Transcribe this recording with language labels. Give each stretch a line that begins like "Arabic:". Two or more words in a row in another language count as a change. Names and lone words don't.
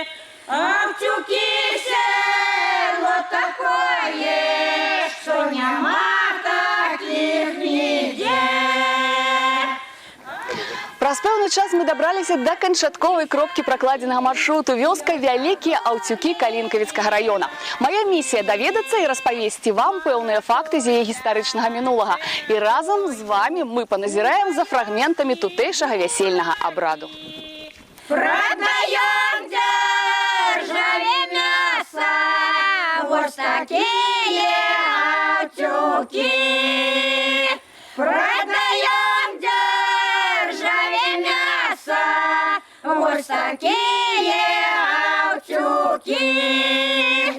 Russian: А в Тюкисе вот такое, что нема таких нигде.
Belarusian: Праз пэўны час мы дабраліся да канчатковай кропкі пракладзенага маршруту вёска Вялікія Аўцюкі Калінкавіцкага раёна. Мая місія даведацца і распавесці вам пэўныя факты з яе гістарычнага мінулага. І разам з вамі мы паназіраем за фрагментамі тутэйшага вясельнага абраду.
Russian: Продаем державе мясо, вот такие Аўцюки. Продаем державе мясо, вот такие Аўцюки.